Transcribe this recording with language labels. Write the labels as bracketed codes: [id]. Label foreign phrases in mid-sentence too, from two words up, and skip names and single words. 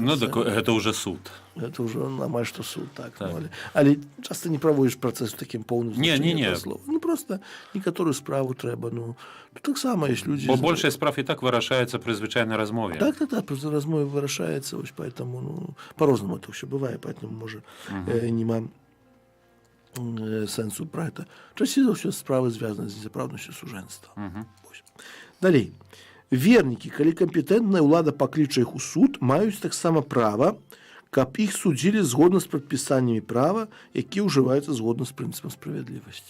[be] Ну, так гэта ўжо суд. Это ўжо амаль што суд, так. Ну, але часта не праводзіш працэс у такім поўным Не. слова. Ну, просто некаторую справу трэба, ну, таксама ёсць людзі... Бо большая справ і так вырашаецца пры звычайнай размове. Так, при размове вырашаецца, вось поэтому, ну, по-рознаму это ўсё бывае, поэтому, можа, нема сэнсу пра гэта. Часцей за ўсё справы звязаны з незапраўднасцю сужэнства. Далей. Вернікі, калі кампетэнтная ўлада пакліча іх у суд, маюць таксама права, каб іх судзілі згодна з прадпісаннямі права, якія ўжываюцца згодна з прынцыпам справядлівасці.